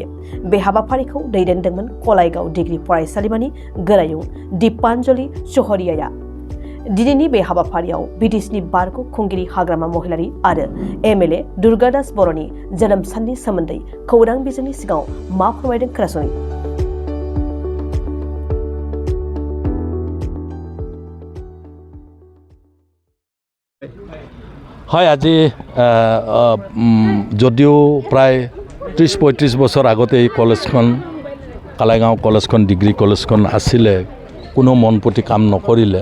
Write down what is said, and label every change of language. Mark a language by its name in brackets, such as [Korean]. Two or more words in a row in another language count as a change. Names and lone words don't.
[Bodo] बे हाबाफारिखौ दैदेनदोंमोन कलाइगाव डिग्री फरायसालिमानि गोरायुं दीपान्जलि चौहरियाया। दिनैनि बे हाबाफारियाव बिटिसिनि बारग' खुंगिरि हाग्रामा महिलारि आरो एमएलए दुर्गादास बरुवानि जोनोम साननि सोमोन्दै खौरां बिजोंनि सिगाङाव मा फोरमायदों खोनासङि। [Assamese] হয়, আজি যদিও প্ৰায় 30-35 বছৰ আগতে এই কলেজখন কালাইগাঁও কলেজখন [English] degree college [Assamese] আছিলে, কোনো মনপুতি কাম নকৰিলে।